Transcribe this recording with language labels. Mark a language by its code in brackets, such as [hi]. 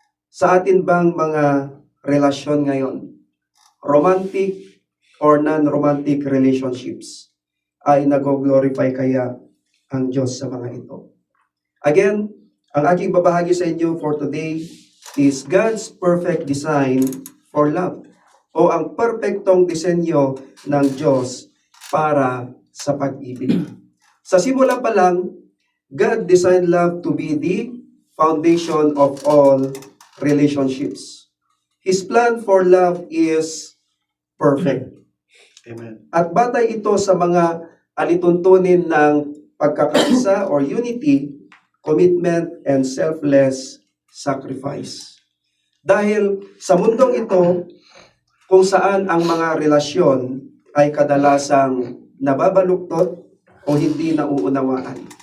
[tl] Sa atin bang mga relasyon ngayon, [en] romantic or non-romantic relationships, [tl] ay nag-glorify kaya ang Diyos sa mga ito? Again, ang aking babahagi sa inyo [en] for today is God's perfect design for love, [tl] o ang perpektong disenyo ng Diyos para sa pag-ibig. Sa simula pa lang, [en] God designed love to be the foundation of all relationships. His plan for love is perfect. Amen. [tl] At batay ito sa mga alituntunin ng pagkakaisa or unity, [en] commitment, and selfless sacrifice. [tl] Dahil sa mundong ito, kung saan ang mga relasyon ay kadalasang nababaluktot o hindi nauunawaan.